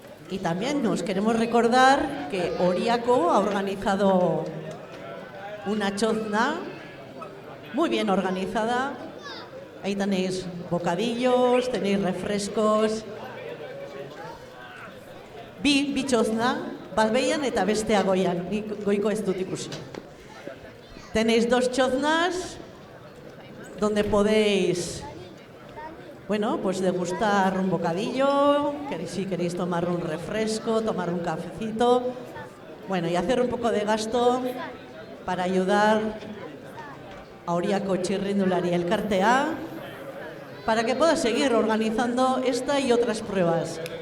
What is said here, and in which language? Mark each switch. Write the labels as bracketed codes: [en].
[es] Y también nos queremos recordar que Oriaco ha organizado una chozna muy bien organizada. Ahí tenéis bocadillos, tenéis refrescos. [eu] Bi txozna, bat behian eta bestea goian, goiko ez dut ikusi. [es] Tenéis 2 choznas donde podéis, bueno, pues degustar un bocadillo, si queréis tomar un refresco, tomar un cafecito, bueno, y hacer un poco de gasto para ayudar a [eu] Oriaco Txirrindulari Elkartea [es] para que pueda seguir organizando esta y otras pruebas.